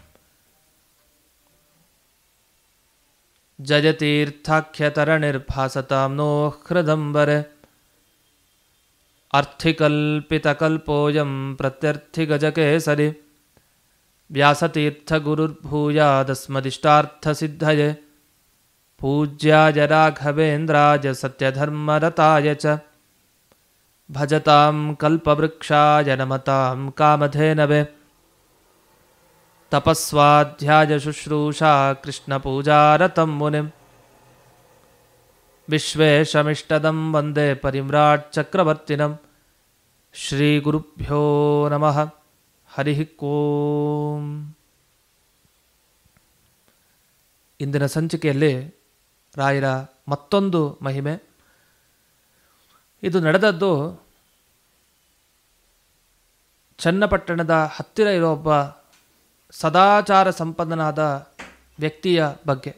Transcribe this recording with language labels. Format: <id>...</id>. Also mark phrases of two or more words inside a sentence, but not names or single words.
<sa>ಜಯತೀರ್ಥಾಖ್ಯತರಣಿರ್ಭಾಸತಾಂ ನೋ ಹೃದಂಬರೆ ಅರ್ಥಿಕಲ್ಪಿತಕಲ್ಪೋಯಂ ಪ್ರತ್ಯರ್ಥಿಗಜಕೇಸರಿ ವ್ಯಾಸತೀರ್ಥಗುರುರ್ಭೂಯಾದಸ್ಮದಿಷ್ಟಾರ್ಥಸಿದ್ಧಯೇ ಪೂಜ್ಯಾಯ ರಾಘವೇಂದ್ರಾಯ ಸತ್ಯಧರ್ಮರತಾಯ ಚ ಭಜತಾಂ ಕಲ್ಪವೃಕ್ಷಾಯ ನಮತಾಂ ಕಾಮಧೇನವೇ ತಪಸ್ವಾಧ್ಯಾಯ ಶುಶ್ರೂಷಾ ಕೃಷ್ಣಪೂಜಾರತಂ ಮುನಿಂ ವಿಶ್ವೇಶಮಿಷ್ಟದಂ ವಂದೇ ಪರಿಮ್ರಾಟ್ ಚಕ್ರವರ್ತಿನಂ ಶ್ರೀಗುರುಭ್ಯೋ ನಮಃ ಹರಿ ಓಂ.</sa> <kn>ಇಂದಿನ ಸಂಚಿಕೆಯಲ್ಲಿ ರಾಯರ ಮತ್ತೊಂದು ಮಹಿಮೆ. ಇದು ನಡೆದದ್ದು ಚನ್ನಪಟ್ಟಣದ ಹತ್ತಿರ ಇರೋ ಒಬ್ಬ ಸದಾಚಾರ ಸಂಪನ್ನನಾದ ವ್ಯಕ್ತಿಯ ಬಗ್ಗೆ.</kn>